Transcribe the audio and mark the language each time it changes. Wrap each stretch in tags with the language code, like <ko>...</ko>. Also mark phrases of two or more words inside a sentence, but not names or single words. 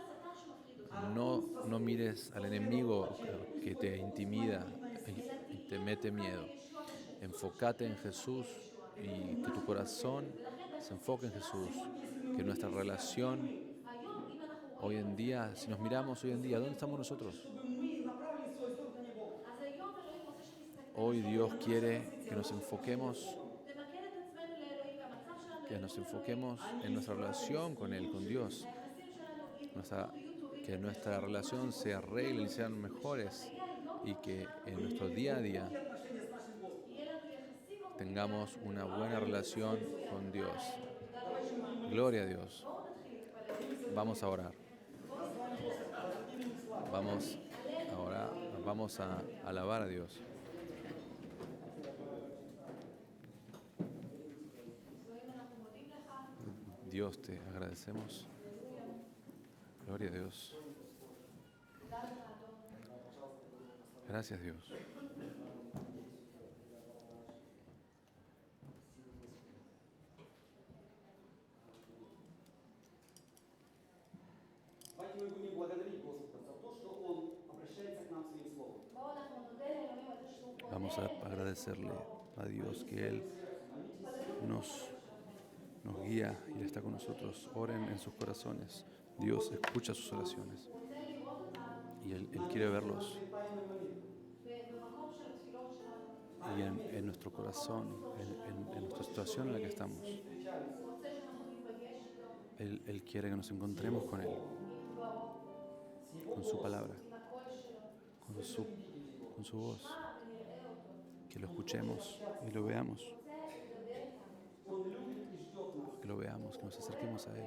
<es>No mires al enemigo que te intimida y te mete miedo. Enfócate en Jesús y que tu corazón se enfoque en Jesús. Que nuestra relación hoy en día, si nos miramos hoy en día, ¿dónde estamos nosotros?</es> <ru>чтобы мы направили свой взор на Него.</ru> <he>אז היום אלוהים רוצה שנסתכל,</he> <es>Hoy Dios quiere que nos enfoquemos,</es> <he>נמקד את עצמנו לאלוהים והמצב שלנו,</he> <es>que nos enfoquemos en nuestra relación con Él, con Dios.</es> <he>היחסים שלנו</he> <es>Que nuestra relación se arregle y sean mejores y que en nuestro día a día</es> <ru>Отношения с нашим Господом.</ru> <he>יהיה לנו יחסים</he> <es>tengamos una buena relación con Dios. Gloria a Dios. Vamos a orar. Vamos a alabar a Dios.</es> <he>אלוהים, אנחנו מודים לך,</he> <es>Dios, te agradecemos. Gloria a Dios.</es> <he>תודה לך אדון.</he> <es>Gracias, Dios.</es> <ru>Давайте мы будем благодарить Господа за то, что Он обращается к нам своим словом.</ru> <he>בואו אנחנו נודה לאלוהים על זה שהוא פונה</he> <es>Vamos a</es> <he>אלינו.</he> <es>agradecerle a Dios que Él nos guía y Él está con nosotros. Oren en sus corazones. Dios escucha sus oraciones</es> <he>הוא רוצה לראות אותנו</he> <es>y Él quiere verlos.</es> <he>במקום של התפילות שלנו.</he> <es>y en nuestro corazón, en nuestra situación en la que estamos. Él quiere que nos encontremos con Él, con su palabra, con su voz, que lo escuchemos y lo veamos, que lo veamos, que nos acerquemos a Él.</es>